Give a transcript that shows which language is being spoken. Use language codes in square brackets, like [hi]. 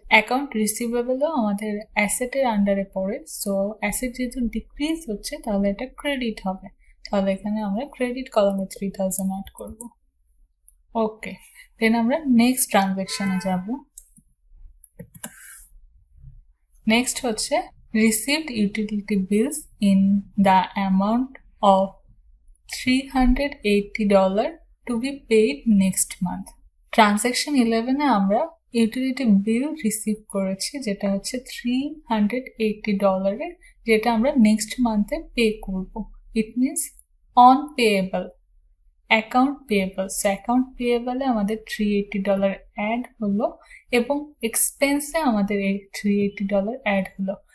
[bn] Account রিসিভেবলও আমাদের অ্যাসেটের আন্ডারে পড়ে, সো অ্যাসেট যেহেতু ডিক্রিজ হচ্ছে তাহলে এটা ক্রেডিট হবে, তাহলে এখানে আমরা ক্রেডিট কলামে 3,000 অ্যাড করব। ওকে, দেন আমরা নেক্সট ট্রানজাকশনে যাব। নেক্সট হচ্ছে [en] received utility bills in the amount of $380 to be paid next month. [bn] Transaction 11 এ আমরা ইউটিলিটি বিল রিসিভ করেছি যেটা হচ্ছে $380 এর, যেটা আমরা নেক্সট মান্থে পে করব। It means on payable, account payable. So account পেয়েবলে আমাদের $380 অ্যাড হলো এবং এক্সপেন্সে আমাদের এই $380 অ্যাড হলো।